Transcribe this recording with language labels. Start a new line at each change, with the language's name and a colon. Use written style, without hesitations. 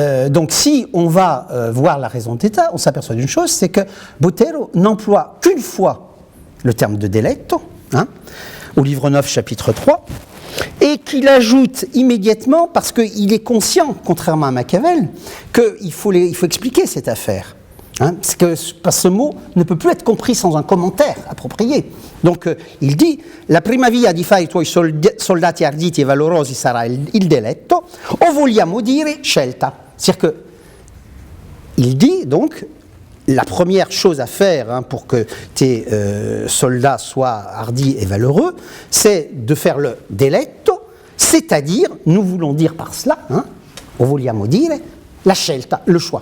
French: Donc si on va voir la raison d'État, on s'aperçoit d'une chose, c'est que Botero n'emploie qu'une fois le terme de deletto, au livre 9, chapitre 3, et qu'il ajoute immédiatement, parce qu'il est conscient, contrairement à Machiavel, qu'il faut expliquer cette affaire. Parce que ce mot ne peut plus être compris sans un commentaire approprié. Donc il dit
Italian: la prima via di fare I tuoi soldati arditi e valorosi sarà il deletto, o vogliamo dire scelta.
French: C'est-à-dire que il dit donc la première chose à faire pour que tes soldats soient hardis et valeureux, c'est de faire le deletto, c'est-à-dire, nous voulons dire par cela,
Italian: o vogliamo dire, la scelta,
French: le choix.